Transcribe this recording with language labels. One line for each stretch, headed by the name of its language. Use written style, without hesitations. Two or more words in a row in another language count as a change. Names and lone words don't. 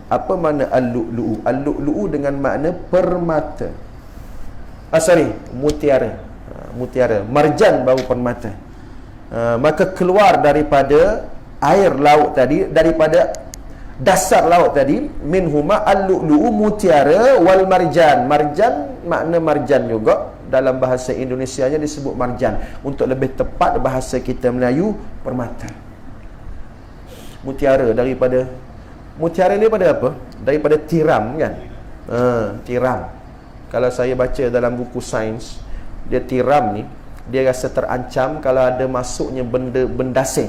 Malay: Apa makna al-lu'lu'u? Al-lu'lu'u dengan makna permata. Mutiara. Mutiara. Marjan baru permata. Maka keluar daripada air laut tadi, daripada dasar laut tadi,
Arabic: منهما اللؤلؤ, mutiara, والمرجان.
Malay: Marjan makna marjan juga. Dalam bahasa Indonesianya disebut marjan. Untuk lebih tepat bahasa kita Melayu, permata. Mutiara daripada, mutiara ni daripada apa? Daripada tiram kan? Tiram. Kalau saya baca dalam buku sains, dia tiram ni, dia rasa terancam kalau ada masuknya benda asing.